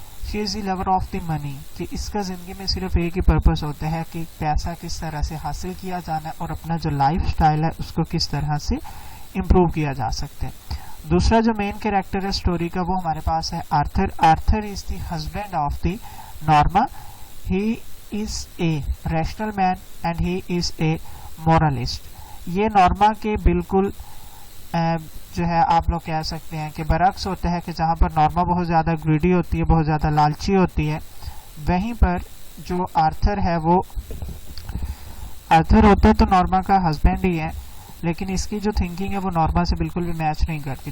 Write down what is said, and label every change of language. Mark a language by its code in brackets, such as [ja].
[en] She is the lover of the money. [hi] कि इसका ज़िंदगी में सिर्फ एक ही पर्पस होता है कि पैसा किस तरह से हासिल किया जाना है और अपना जो लाइफ स्टाइल है उसको किस तरह से इम्प्रूव किया जा सकता है. दूसरा जो मेन कैरेक्टर है स्टोरी का वो हमारे पास है Arthur. [en] Arthur is the husband of the Norma. He is a rational man and he is a moralist. [hi] ये नॉर्मा के बिल्कुल जो है आप लोग कह सकते हैं कि बरक्स होता है कि जहाँ पर नॉर्मा बहुत ज़्यादा ग्रीडी होती है, बहुत ज़्यादा लालची होती है, वहीं पर जो आर्थर है वो आर्थर होता है तो नॉर्मा का हस्बैंड ही है, लेकिन इसकी जो थिंकिंग है वो नॉर्मा से बिल्कुल भी मैच नहीं करती.